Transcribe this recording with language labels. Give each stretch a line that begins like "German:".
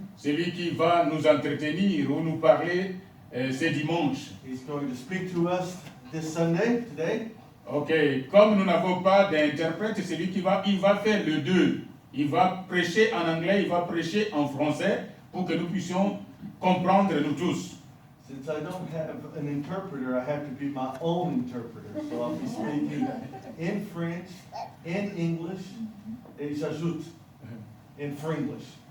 French: celui qui va nous entretenir ou nous parler ce dimanche.
English: He's going to speak to us this Sunday, today.
French: Ok, comme nous n'avons pas d'interprète, celui qui il va faire le deux. Il va prêcher en anglais, il va prêcher en français pour que nous puissions comprendre nous tous.
English: Since I don't have an interpreter, I have to be my own interpreter. So I'll be speaking in French, in English,
French: et j'ajoute
English: in Frenglish.